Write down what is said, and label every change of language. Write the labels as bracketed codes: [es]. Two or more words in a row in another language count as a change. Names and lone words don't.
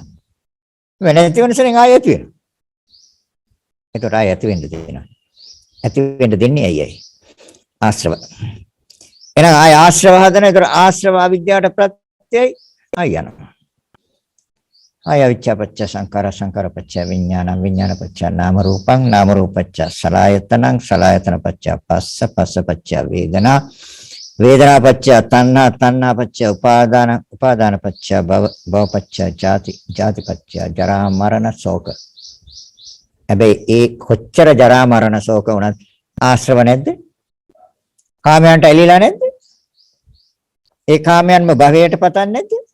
[si] නැති වෙන ශරණයෙන් ආය ඇති වෙනවා. ඒකට ආය ඇති වෙන්න දෙනවා. ඇති වෙන්න දෙන්නේ ඇයි? ආශ්‍රව. එහෙනම් ආය ආශ්‍රව හදන. ඒතර ආශ්‍රව අවිද්‍යාවට ප්‍රත්‍යයයි ආය යනවා. [pi] ආය අවිච්ඡාපච්ච සංකාර සංකාරපච්ච විඥාන විඥානපච්ච නාම රූපං නාම රූපච්ච සලආයතනං සලආයතනපච්ච පස්ස පස්සපච්ච වේදනා වේදනාපච්ච තණ්හා තණ්හාපච්ච උපාදාන උපාදානපච්ච භව භවපච්ච ජාති ජාතිපච්ච ජරා මරණ ශෝක. [si] හැබැයි ඒ කොච්චර ජරා මරණ ශෝක වුණත් ආශ්‍රව නැද්ද? කාමයන්ට ඇලිලා නැද්ද? ඒ කාමයන්ම භවයට පතන්නේ නැද්ද?